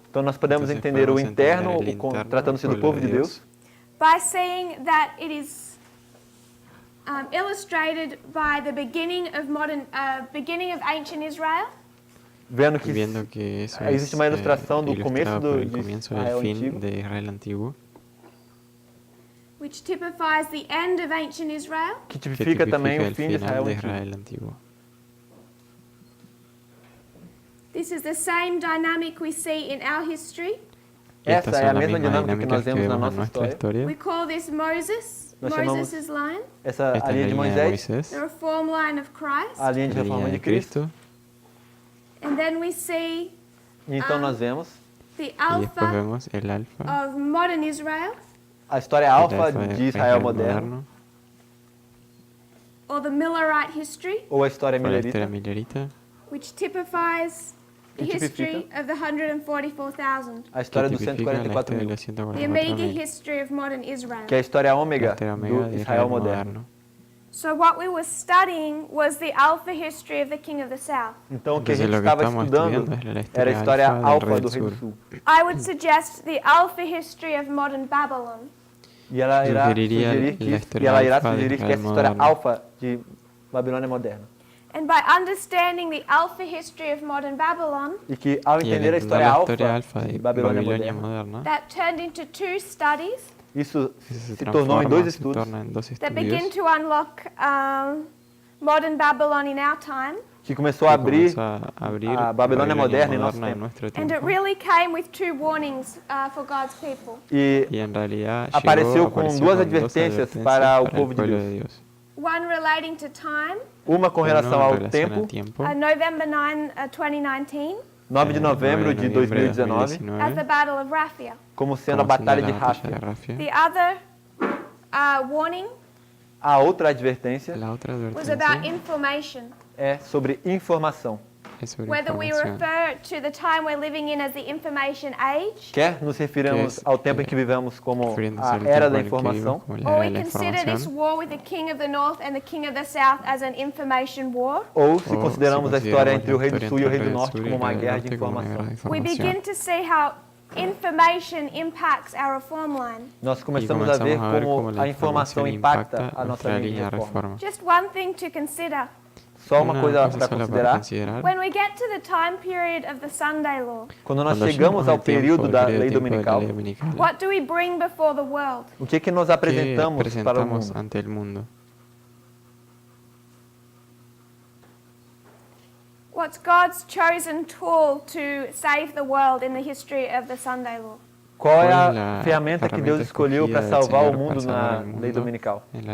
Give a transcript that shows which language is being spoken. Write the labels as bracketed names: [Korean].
[Portuguese] Então nós podemos entender o interno, tratando-se do povo de Deus, [English] by seeing that it is illustrated by the beginning of ancient Israel, [Portuguese] vendo que existe uma ilustração do começo de Israel antigo, [English] which typifies the end of ancient Israel, [Portuguese] que tipifica também o fim de Israel antigo. [English] This is the same dynamic we see in our history. [Portuguese] Essa é a mesma dinâmica que nós vemos na nossa história. [English] We call this Moses, Moses' line, [Portuguese] Essa a linha de Moisés, [English] the reform line of Christ. [Portuguese] a linha de reforma de Cristo. [English] And then we see [Portuguese] E então nós vemos [English] the alpha of modern Israel, [Portuguese] a história alfa de Israel moderno, [English] or the Millerite history, [Portuguese] ou a história milerita, [English] which typifies the history of the 144,000. [Portuguese] a história dos 144 mil, [English] The omega history of modern Israel. [Portuguese] que é a história ômega do Israel moderno. [English] So what we were studying was the alpha history of the King of the South. [Portuguese] Então o que a gente estava estudando era a história alfa do Rei do Sul. [English] I would suggest the alpha history of modern Babylon. [Portuguese] E ela irá sugerir que essa história alfa de Babilônia moderna. [English] And by understanding the alpha history of modern Babylon, [Portuguese] E que ao entender a história alfa de Babilônia moderna, [English] that turned into two studies [Portuguese] isso se tornou em dois estudos [English] that begin to unlock modern Babylon in our time. [Portuguese] que começou a abrir a Babilônia moderna em nosso tempo. [English] And it really came with two warnings for God's people. [Portuguese] E apareceu com duas advertências para o povo de Deus. [English] One relating to time, [Portuguese] Uma com relação ao tempo, [English] November 9, 2019, [Portuguese] 9 de novembro de 2019, [English] as the Battle of Raphia. [Portuguese] como sendo a Batalha de Ráfia. [English] The other warning [Portuguese] A outra advertência [English] was about information. [Portuguese] é sobre informação. [English] Whether we refer to the time we're living in as the information age, [Portuguese] Quer nos referimos ao tempo em que vivemos como a era da informação, [English] or we consider this war with the king of the north and the king of the south as an information war, [Portuguese] ou se consideramos a história entre o Rei do Sul e o Rei do Norte como uma guerra de informação. [English] we begin to see how information impacts our reform line. [Portuguese] Nós começamos a ver como a informação impacta a nossa linha de reforma. [English] Just one thing to consider. [Portuguese] Só uma coisa para considerar. [English] When we get to the time period of the Sunday law, [Portuguese] Quando nós chegamos ao período da lei dominical, [English] what do we bring before the world? [Portuguese] o que nós apresentamos para o mundo? [English] What's God's chosen tool to save the world in the history of the Sunday law? [Portuguese] Qual é a ferramenta que Deus escolheu para salvar o mundo na lei dominical?